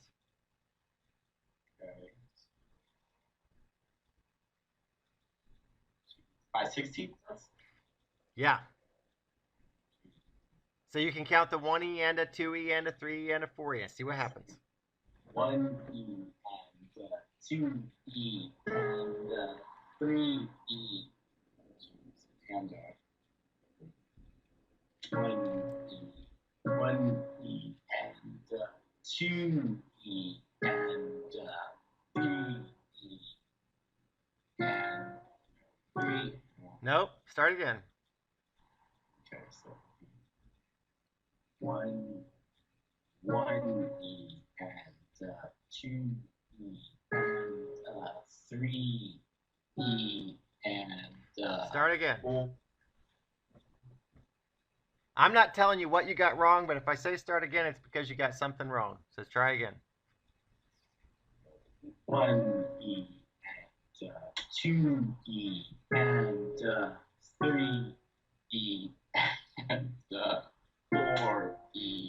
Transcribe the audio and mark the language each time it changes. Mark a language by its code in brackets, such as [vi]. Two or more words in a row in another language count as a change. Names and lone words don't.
[en] Okay. 5/16. Yeah. So you can count the 1E and a 2E and a 3E and a 4E. See what happens. 1E and 2E and 3E and 1E and 2E and 3E and 3. Nope. Start again. Okay, so 1E and 2E and 3E and Start again. 4. I'm not telling you what you got wrong, but if I say start again, it's because you got something wrong. So try again. 1E and 2E and 3E and 4E.